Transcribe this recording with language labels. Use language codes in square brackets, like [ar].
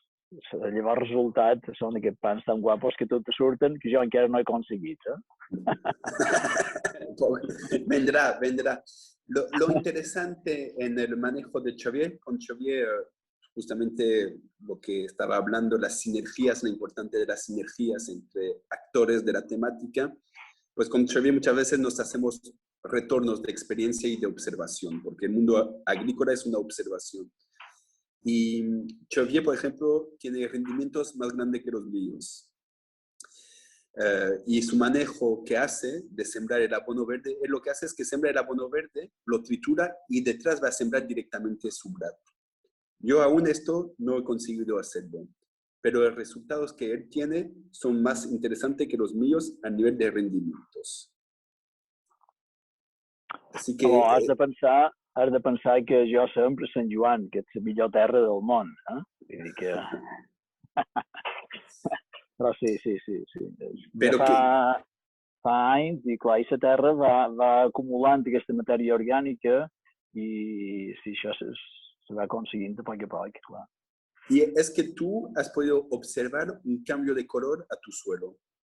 [ca] Llavors, el resultat són aquests pans tan guapos que tot te surten que jo encara no he aconseguit. [es] Vendrá, vendrá. Lo interesante en el manejo de Xavier, con Xavier, justamente lo que estaba hablando, las sinergias, lo importante de las sinergias entre actores de la temática, pues con Xavier muchas veces nos hacemos retornos de experiencia y de observación, porque el mundo agrícola es una observación. Y Xavier, por ejemplo, tiene rendimientos más grandes que los míos. Y su manejo que hace de sembrar el abono verde, él lo que hace es que sembra el abono verde, lo tritura y detrás va a sembrar directamente su grano. Yo aún esto no he conseguido hacerlo, pero los resultados que él tiene son más interesantes que los míos a nivel de rendimientos. Así que... [ca] No, has de pensar que jo sempre Sant Joan, que és la millor terra del món. Vull dir que... Però sí. Però fa anys, i clar, aquesta terra va acumulant aquesta matèria orgànica i si això se va aconseguint a poc a poc, clar. [es] Y es que tú has podido observar un cambio de color a tu suelo.